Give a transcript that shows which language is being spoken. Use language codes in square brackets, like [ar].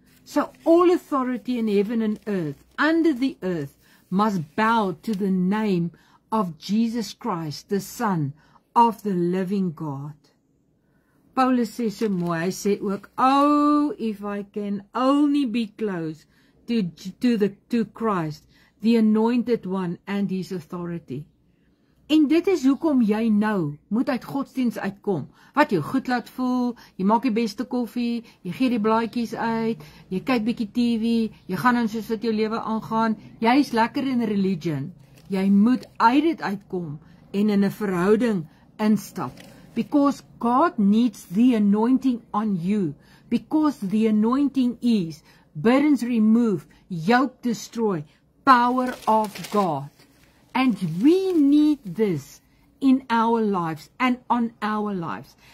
[en] So all authority in heaven and earth, under the earth, must bow to the name of Jesus Christ, the Son of the living God. [af] Paulus sê so mooi, hy sê ook, [en] oh, if I can only be close to Christ, the anointed one and his authority. [af] En dit is hoekom jy nou moet uit godsdienst uitkom, wat jou goed laat voel, jy maak die beste koffie, jy gee die blaadjies uit, jy kyk bietjie TV, jy gaan dan soos wat jou lewe aangaan, jy is lekker in religion, jy moet uit dit uitkom en in 'n verhouding instap. [en] Because God needs the anointing on you. Because the anointing is burdens remove, yoke destroy, power of God. And we need this in our lives and on our lives.